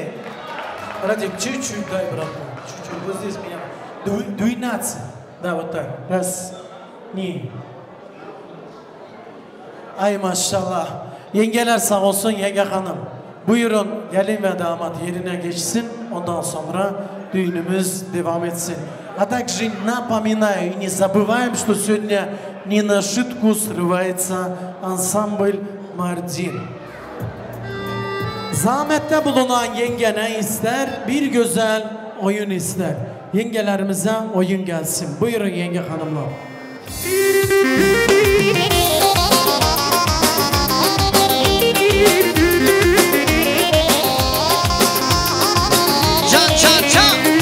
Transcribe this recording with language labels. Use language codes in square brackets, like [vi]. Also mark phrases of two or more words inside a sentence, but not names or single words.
[ru] Радик, чуть-чуть дай, братан. Чуть-чуть. Вот здесь меня. Дуйнаться. Да, вот так. Раз. Не. [tr] Ay maşallah. Yengeler sağ olsun Yenge Hanım. Buyurun gelin ve damat yerine geçsin. Ondan sonra düğünümüz devam etsin. [ru] А также напоминаю и не забываем, что сегодня не на шутку срывается ансамбль Mardin. [tr] Zahmette bulunan yenge ne ister? Bir güzel oyun ister. Yengelerimize oyun gelsin. Buyurun yenge hanımlar. Can can can.